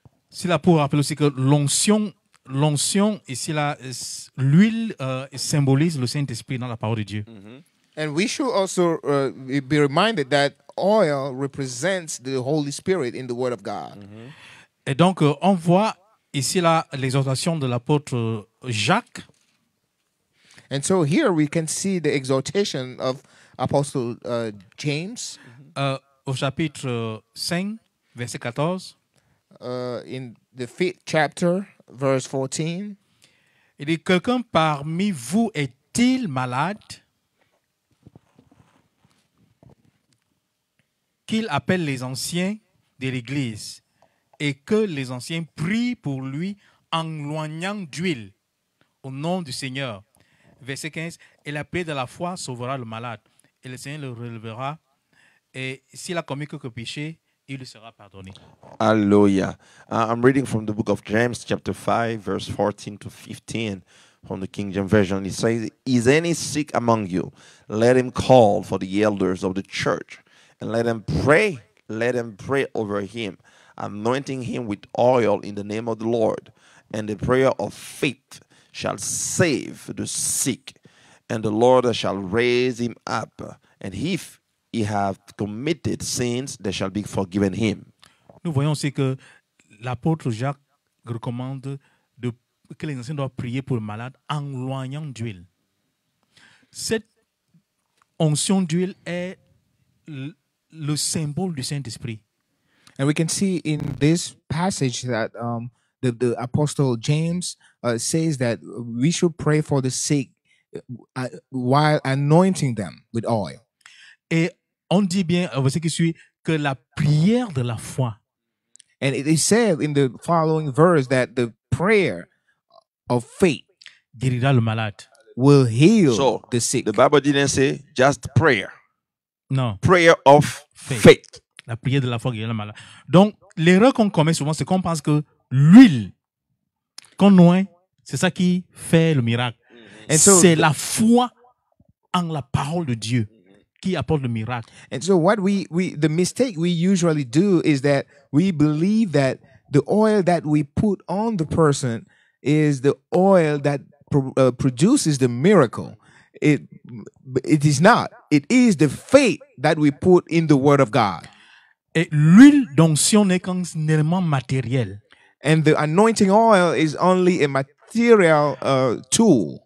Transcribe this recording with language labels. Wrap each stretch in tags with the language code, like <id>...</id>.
<fr>C'est là pour rappeler aussi que l'onction ici là, l'huile symbolise le Saint-Esprit dans la parole de Dieu. Mm-hmm.</fr> <en>And we should also be reminded that oil represents the Holy Spirit in the Word of God. Mm-hmm.</en> <fr>Et donc, on voit ici là l'exhortation de l'apôtre Jacques.</fr> <en>And so here we can see the exhortation of Apostle James.</en> <fr>Au chapitre 5, verset 14.</fr> <en>In the 5th chapter, verse 14.</en> <fr>Il dit, quelqu'un parmi vous est-il malade? Qu'il appelle les anciens de l'Église et que les anciens prient pour lui en loignant d'huile au nom du Seigneur. Verset 15. Et la paix de la foi sauvera le malade et le Seigneur le relèvera. Et s'il a commis quelque péché, il lui sera pardonné. Hallelujah.</fr> <en>I'm reading from the book of James, chapter 5, verse 14 to 15 from the King James Version. It says, is any sick among you? Let him call for the elders of the church and let them pray over him, anointing him with oil in the name of the Lord. And the prayer of faith shall save the sick, and the Lord shall raise him up. And if he have committed sins, they shall be forgiven him.</en> <fr>Nous voyons aussi que l'apôtre Jacques recommande que les anciens doivent prier pour le malade en loignant d'huile. Cette onction d'huile est le symbole du Saint-Esprit.</fr> <en>And we can see in this passage that the Apostle James says that we should pray for the sick while anointing them with oil.</en> <fr>Et on dit bien, verset qui suit, que la prière de la foi.</fr> <en>And it is said in the following verse that the prayer of faith</en> <fr>guérira le malade.</fr> <en>Will heal the sick. The Bible didn't say just prayer.</en> <fr>Non.</fr> <en>Prayer of faith.</en> <fr>La prière de la foi guérira le malade. Donc, l'erreur qu'on commet souvent, c'est qu'on pense que l'huile qu'on noie, c'est ça qui fait le miracle. C'est la foi en la parole de Dieu qui apporte le miracle.</fr> <en>And so what the mistake we usually do is that we believe that the oil that we put on the person is the oil that produces the miracle. It is not. It is the faith that we put in the word of God.</en> <fr>Et l'huile d'onction n'est qu'un élément matériel</fr> <en>And the anointing oil is only a material tool</en>